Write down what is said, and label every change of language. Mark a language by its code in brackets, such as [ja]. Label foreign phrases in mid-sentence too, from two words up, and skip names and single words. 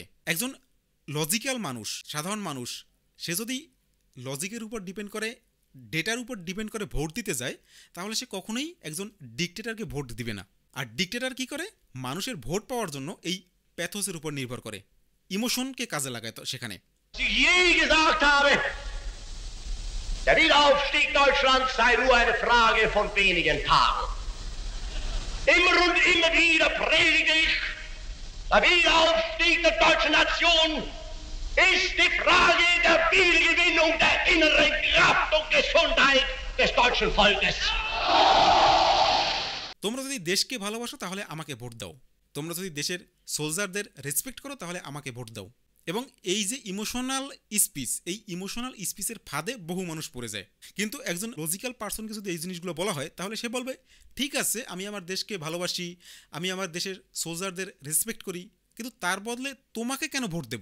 [bn] একজন লজিক্যাল মানুষ, সাধারণ মানুষ, সে যদি লজিকের উপর ডিপেন্ড করে, ডেটার উপর ডিপেন্ড করে ভোট দিতে যায়, তাহলে সে কখনোই একজন ডিক্টেটরকে ভোট দিবে না। আর ডিক্টেটর কি করে? মানুষের ভোট পাওয়ার জন্য এই প্যাথোসের উপর নির্ভর করে, ইমোশনকে কাজে লাগায়। তো সেখানে [de] Der Wiederaufstieg Deutschlands sei nur eine Frage von wenigen Tagen. Immer und immer wieder predige ich, der Wiederaufstieg der deutschen Nation ist die Frage der Wiedergewinnung der inneren Kraft und Gesundheit des deutschen Volkes. [bn] তোমরা যদি দেশকে ভালোবাসো তাহলে আমাকে ভোট দাও, তোমরা যদি দেশের [en] soldiers respect [bn] করো তাহলে আমাকে ভোট দাও। এবং এই যে [en] emotional speech, [bn] এই [en] emotional speech [bn] ফাঁদে বহু মানুষ পড়ে যায়। কিন্তু একজন [en] logical person [bn] যদি এই জিনিসগুলো বলা হয় তাহলে সে বলবে ঠিক আছে, আমি আমার দেশকে ভালোবাসি, আমি আমার দেশের [en] soldiers respect [bn] করি, কিন্তু তার বদলে তোমাকে কেন ভোট দেব?